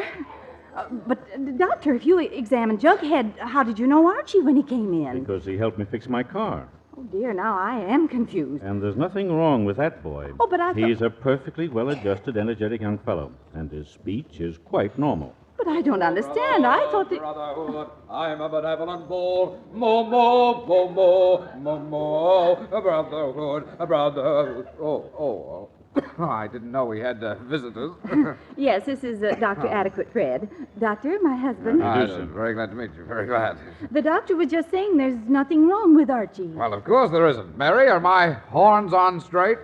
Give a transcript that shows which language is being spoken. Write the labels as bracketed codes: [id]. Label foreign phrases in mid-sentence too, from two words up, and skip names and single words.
[en] But, Doctor, if you examined Jughead, how did you know Archie when he came in? Because he helped me fix my car. Oh, dear, now I am confused. And there's nothing wrong with that boy. Oh, but I thought... He's a perfectly well-adjusted, energetic young fellow, and his speech is quite normal. But I don't understand. I thought that... Brotherhood, I'm a benevolent bull. Mo, mo, mo, mo, mo, mo. A brotherhood. Oh. I didn't know we had visitors. Yes, this is Dr. Adequate Fred. Doctor, my husband. I'm very glad to meet you. Very glad. The doctor was just saying there's nothing wrong with Archie. Well, of course there isn't. Mary, are my horns on straight?